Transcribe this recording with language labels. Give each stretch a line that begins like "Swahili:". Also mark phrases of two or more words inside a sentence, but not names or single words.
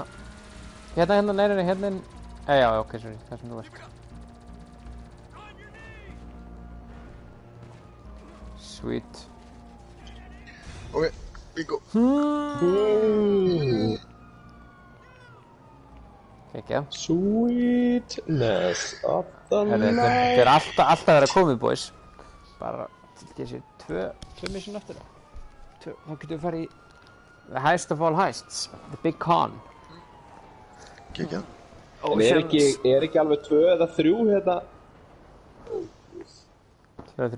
Icelandic: Nei, hérna inn. Já, ok, sorry, það sem þú veist. Sweet.
English: Ok, bingo.
Icelandic: Ekki,
English: Sweetness of the night.
Icelandic: Þetta er alltaf að vera komið, boys. Bara, til þessi tvö mission eftir það. Þá getum við farið í The Heist of all Heists, The Big Con. Kekja. En er ekki alveg 2 eða 3 hérna? 2 eða 3.